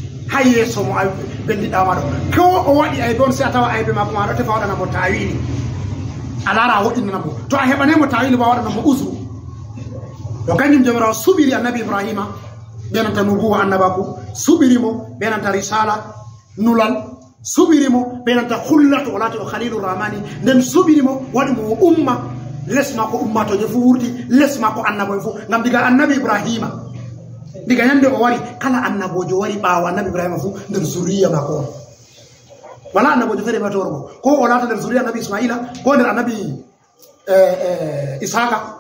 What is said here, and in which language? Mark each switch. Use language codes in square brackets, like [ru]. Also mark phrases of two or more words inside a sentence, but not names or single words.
[ff] haye so mo bendida ma do ko o wadi ay don se atawa ay be makko ma do te fawda na mo tawili alara wodina na mo to a hebane mo tawili ba wada na mo uzru do kanyum jomirawo subiri annabi ibrahima benanta nubuwa annabaku subiri mo benanta risala nulal subiri mo benanta khullatu walati khalilur rahmani den subiri mo wadi mo umma lesma ko umma to je fu wurti lesma ko annabo fu ngam diga annabi ibrahima diga nyande o wari kala annabojo wari baawa annabi ibrahima fu nder zuriya mako wala annabojo fere ba torgo ko o lata nder zuriya annabi ismaila ko nder annabi ishaqa